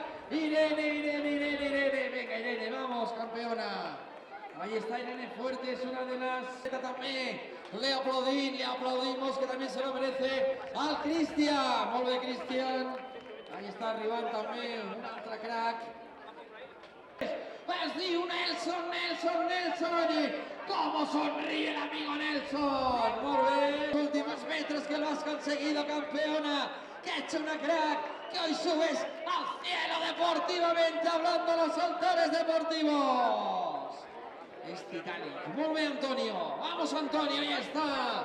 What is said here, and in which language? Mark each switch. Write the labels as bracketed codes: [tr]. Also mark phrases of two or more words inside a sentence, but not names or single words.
[es] Irene, Irene, Irene, Irene. Venga, Irene, vamos, campeona. Ahí está Irene Fuerte, es una de las... También le aplaudimos, que también se lo merece al Cristian. [ca] Molt bé, Cristian. [es] Ahí está [ca] Ribant també, un altre crack. Es diu [es] Nelson, Nelson, Nelson, oye, cómo sonríe el amigo Nelson. [ca] Molt bé. [es] Últimos metros que lo has conseguido, campeona. Que hecho una crack, que hoy subes al cielo deportivamente, hablando de los altares deportivos. [ca] Es Titanic. Molt bé, Antonio. [es] Vamos, Antonio, ya está.